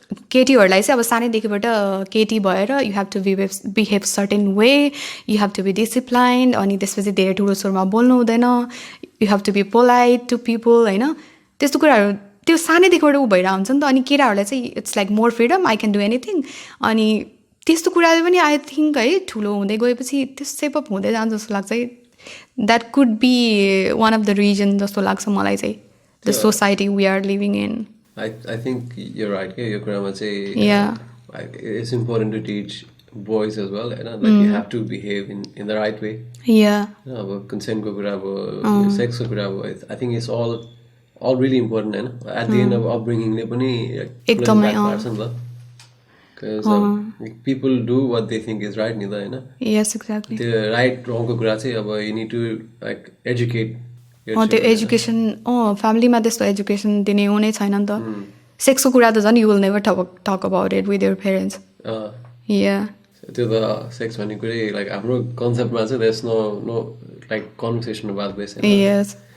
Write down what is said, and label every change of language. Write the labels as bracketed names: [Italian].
[Nepali] केटीहरूलाई चाहिँ अब सानैदेखिबाट केटी भएर [English] you have to behave certain way you have to be disciplined [Nepali] अनि त्यसपछि धेरै ठुलो स्वरमा बोल्नु हुँदैन [English] you have to be polite to people [Nepali] होइन त्यस्तो कुराहरू त्यो सानैदेखिबाट ऊ भइरहेको हुन्छ नि त अनि केटाहरूलाई चाहिँ [English] it's like more freedom I can do anything [Nepali] अनि त्यस्तो कुराले पनि [English] I think [Nepali] है ठुलो हुँदै गएपछि त्यो सेपअप हुँदै जान्छ जस्तो लाग्छ है [English] that could be one of the reason [Nepali] जस्तो लाग्छ मलाई चाहिँ [English] The society we are living in I think you're right. [Nepali] यो कुरामा चाहिँ [English] it's important to teach boys as well. Like you have to behave in the right way. [Nepali] अब consent को कुरा अब [English] sex को कुरा अब I think it's all really important. At the end of upbringing [Nepali] ले पनि एकदमै पार्छ नि त [English] because people do what they think is right [Nepali] नि त होइन [English] yes exactly [Nepali] त्यो [English] right wrong [Nepali] को कुरा चाहिँ अब [English] you need to like educate your [Nepali] त्यो [English] children, [Nepali] एजुकेसन फ्यामिलीमा त्यस्तो एजुकेसन दिने हुनै छैन नि त सेक्सको कुरा त झन् [English] you will never talk about it with your parents uh, [Nepali] या त्यो त सेक्स भन्ने कुरै लाइक हाम्रो कन्सेप्टमा चाहिँ [English] there's no like conversation about this [Nepali] होइन [English] यस